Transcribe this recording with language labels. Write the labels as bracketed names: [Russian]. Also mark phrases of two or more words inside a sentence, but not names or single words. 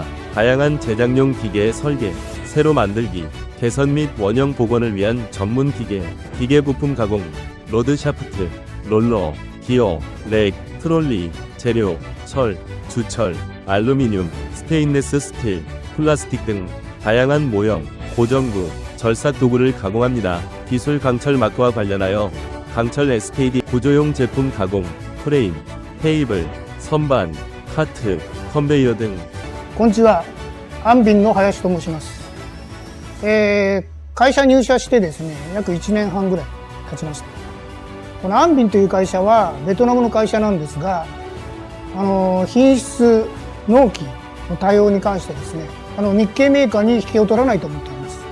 [Korean] 다양한 제작용 기계의 설계, 새로 만들기, 개선 및 원형 복원을 위한 전문 기계, 기계 부품 가공, 로드 샤프트, 롤러, 기어, 렉, 트롤리, 재료, 철, 주철, 알루미늄, 스테인레스 스틸, 플라스틱 등 다양한 모형, 고정구, 절삭 도구를 가공합니다. 기술 강철 마크와 관련하여 강철 SKD 구조용 제품 가공, 프레임, 테이블, 선반, 카트, 컨베이어 등. [Japanese] こんにちは、アンビンの林と申します。会社入社してですね、約1年半ぐらい経ちました。このアンビンという会社はベトナムの会社なんですが、品質、納期の対応に関してですね、日系メーカーに引けを取らないと思っています。